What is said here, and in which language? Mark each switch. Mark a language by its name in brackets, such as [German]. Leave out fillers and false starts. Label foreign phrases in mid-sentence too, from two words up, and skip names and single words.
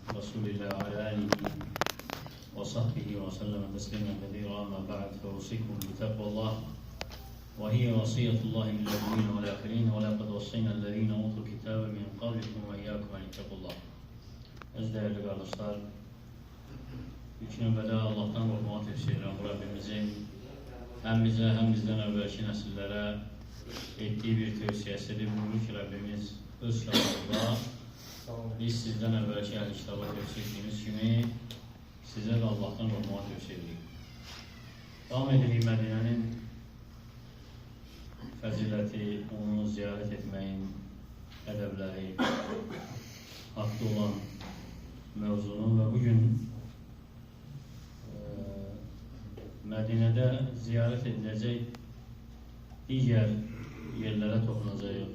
[Arabic] رسول الله وعلى آله وصحبه وسلم تسليما كثيرا. أما بعد فأوصيكم بتقوى الله وهي وصية الله للأولين والآخرين ولقد وصينا الذين أوتوا الكتاب من قبلكم وإياكم أن اتقوا الله. [Azerbaijani] Öz [Turkish] değerli kardeşler, [Azerbaijani] ilk növbədə Allah'tan qorxmağı tövsiyə edirəm. [Turkish] Bu Rabbimizin hem bize hem bizden evvelki nesillere ettiği bir tövsiyesidir. [Azerbaijani] Buyurur ki Rabbimiz öz kitabında [Turkish] biz sizden evvelki [Azerbaijani] əhl-i kitaba tövsiyə etdiyimiz kimi sizə də Allah'tan qorxmağı tövsiyə edirik. Davam edirik Mədinənin fəziləti, onu ziyarət etməyin ədəbləri, haqqı olan mövzunun və bugün Mədinədə ziyarət ediləcək digər yerlərə toxunacaq.